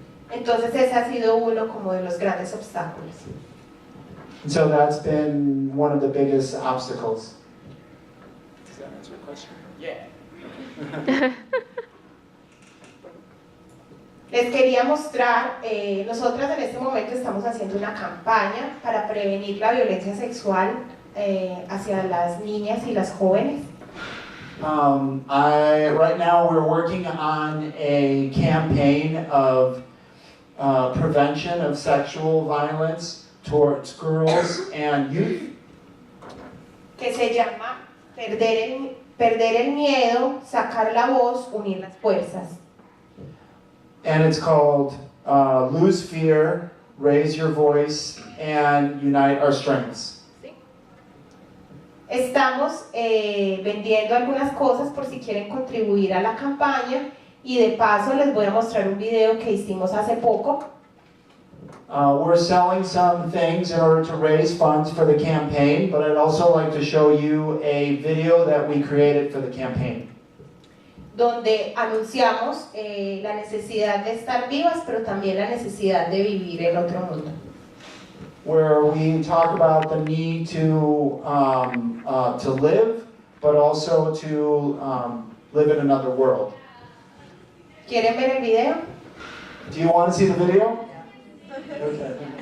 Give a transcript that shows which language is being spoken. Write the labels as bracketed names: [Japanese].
[Spanish] Entonces ese ha sido uno como de los grandes obstáculos. [English] And so that's been one of the biggest obstacles. Does that answer your question? Yeah. [Spanish] Les quería mostrar, nosotras en este momento estamos haciendo una campaña para prevenir la violencia sexual hacia las niñas y las jóvenes. [English] Right now we're working on a campaign of prevention of sexual violence towards girls and youth. [Spanish] Que se llama perder el miedo, sacar la voz, unir las fuerzas. [English] And it's called Lose Fear, Raise Your Voice, and Unite Our Strengths. [Spanish] Estamos vendiendo algunas cosas por si quieren contribuir a la campaña y de paso les voy a mostrar un video que hicimos hace poco. [English] We're selling some things in order to raise funds for the campaign, but I'd also like to show you a video that we created for the campaign. [Spanish] Donde anunciamos la necesidad de estar vivas, pero también la necesidad de vivir en otro mundo. [English] Where we talk about the need to live, but also to live in another world. [Spanish] ¿Quieren ver el video? [English] Do you want to see the video? Okay.